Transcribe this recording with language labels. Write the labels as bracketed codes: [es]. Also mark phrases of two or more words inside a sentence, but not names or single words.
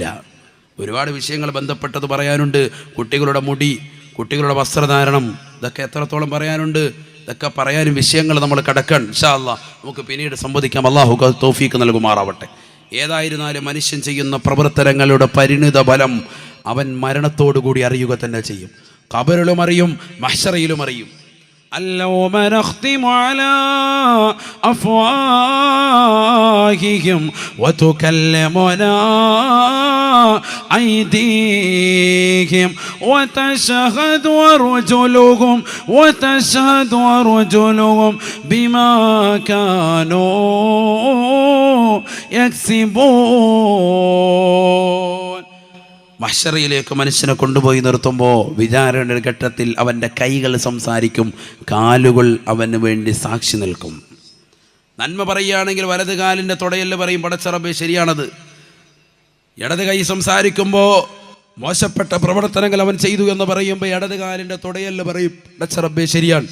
[ml] ഒരുപാട് വിഷയങ്ങൾ ബന്ധപ്പെട്ടത് പറയാനുണ്ട്. കുട്ടികളുടെ മുടി, കുട്ടികളുടെ വസ്ത്രധാരണം, ഇതൊക്കെ എത്രത്തോളം പറയാനുണ്ട്. ഇതൊക്കെ പറയാനും വിഷയങ്ങൾ നമ്മൾ കടക്കാൻ [ar] إن شاء الله [ml] നമുക്ക് പിന്നീട് സംവദിക്കാം. അല്ലാഹു തൗഫീക്ക് നൽകുമാറാവട്ടെ. ഏതായിരുന്നാലും മനുഷ്യൻ ചെയ്യുന്ന പ്രവർത്തനങ്ങളുടെ പരിണിത ഫലം അവൻ മരണത്തോടുകൂടി അറിയുക തന്നെ ചെയ്യും. ഖബറിലും അറിയും, മഹ്ശറയിലും അറിയും. [ar] اليوم نختم على أفواههم وتكلمنا أيديهم وتشهد أرجلهم بما كانوا يكسبون. [ml] മഹ്ശറയിലേക്ക് മനുഷ്യനെ കൊണ്ടുപോയി നിർത്തുമ്പോൾ വിചാരണ ഘട്ടത്തിൽ അവൻ്റെ കൈകൾ സംസാരിക്കും, കാലുകൾ അവന് വേണ്ടി സാക്ഷി നിൽക്കും. നന്മ പറയുകയാണെങ്കിൽ വലത് കാലിൻ്റെ തുടയല് പറയും പടച്ചറബേ ശരിയാണത്. ഇടത് കൈ സംസാരിക്കുമ്പോൾ മോശപ്പെട്ട പ്രവർത്തനങ്ങൾ അവൻ ചെയ്തു എന്ന് പറയുമ്പോൾ ഇടത് കാലിൻ്റെ തുടയല് പറയും പടച്ചറബേ ശരിയാണ്.